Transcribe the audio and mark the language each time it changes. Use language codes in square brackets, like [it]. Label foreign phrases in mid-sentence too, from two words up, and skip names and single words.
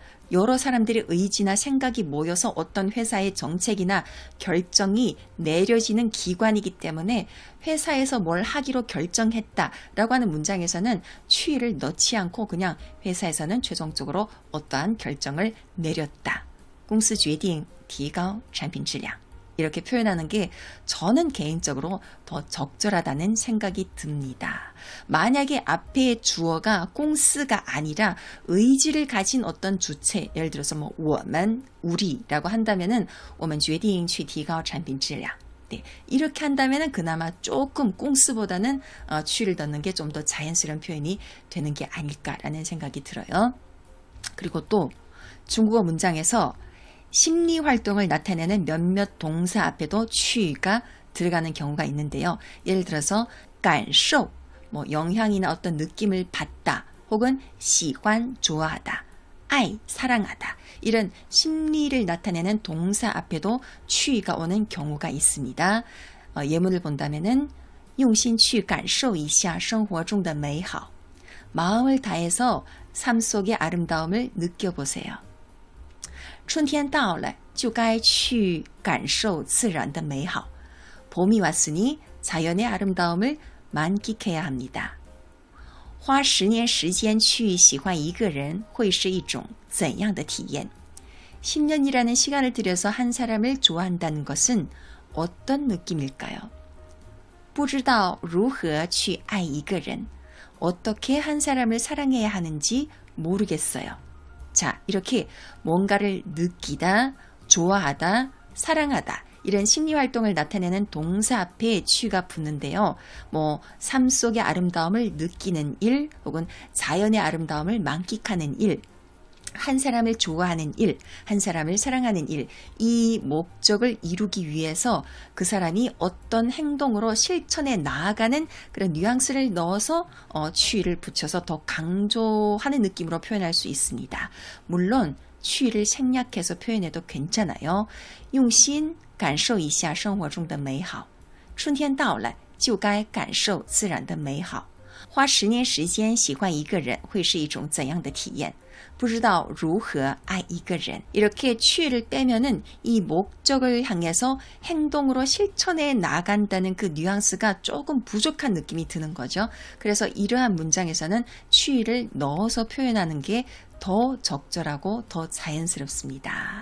[ko] 여러 사람들의 의지나 생각이 모여서 어떤 회사의 정책이나 결정이 내려지는 기관이기 때문에 회사에서 뭘 하기로 결정했다라고 하는 문장에서는 취를 넣지 않고 그냥 회사에서는 최종적으로 어떠한 결정을 내렸다. [zh] 公司决定提高产品质量 [ko] 이렇게 표현하는 게 저는 개인적으로 더 적절하다는 생각이 듭니다. 만약에 앞에 주어가 공스가 아니라 의지를 가진 어떤 주체, 예를 들어서 뭐 我们, 우리라고 한다면은 [zh] 我们决定去提高产品质量 [ko] 네, 이렇게 한다면은 그나마 조금 공스보다는 취를 넣는 게 좀 더 자연스러운 표현이 되는 게 아닐까라는 생각이 들어요. 그리고 또 중국어 문장에서 심리 활동을 나타내는 몇몇 동사 앞에도 취가 들어가는 경우가 있는데요. 예를 들어서 感受, 뭐 영향이나 어떤 느낌을 받다, 혹은 喜欢, 좋아하다, 爱, 사랑하다 이런 심리를 나타내는 동사 앞에도 취가 오는 경우가 있습니다. [zh] 예문을 본다면은 用心去感受一下生活中的美好 [ko] 마음을 다해서 삶 속의 아름다움을 느껴보세요. [zh] 春天到了就该去感受自然的美好. [ko] 봄이 왔으니 자연의 아름다움을 만끽해야 합니다. [zh] 花10年时间去喜欢一个人会是一种怎样的体验? [ko] 10년이라는 시간을 들여서 한 사람을 좋아한다는 것은 어떤 느낌일까요? [zh] 不知道如何去爱一个人. [ko] 어떻게 한 사람을 사랑해야 하는지 모르겠어요. 자, 이렇게 뭔가를 느끼다, 좋아하다, 사랑하다 이런 심리활동을 나타내는 동사 앞에 취가 붙는데요. 뭐 삶 속의 아름다움을 느끼는 일 혹은 자연의 아름다움을 만끽하는 일, 한 사람을 좋아하는 일, 한 사람을 사랑하는 일, 이 목적을 이루기 위해서 그 사람이 어떤 행동으로 실천해 나아가는 그런 뉘앙스를 넣어서 취를 붙여서 더 강조하는 느낌으로 표현할 수 있습니다. 물론 취를 생략해서 표현해도 괜찮아요. [zh] 用心感受一下生活中的美好春天到了就该感受自然的美好花10年时间喜欢一个人会是一种怎样的体验不知道如何爱一个人 [ko] 이렇게 취를 빼면은 이 목적을 향해서 행동으로 실천해 나간다는 그 뉘앙스가 조금 부족한 느낌이 드는 거죠. 그래서 이러한 문장에서는 취를 넣어서 표현하는 게 더 적절하고 더 자연스럽습니다.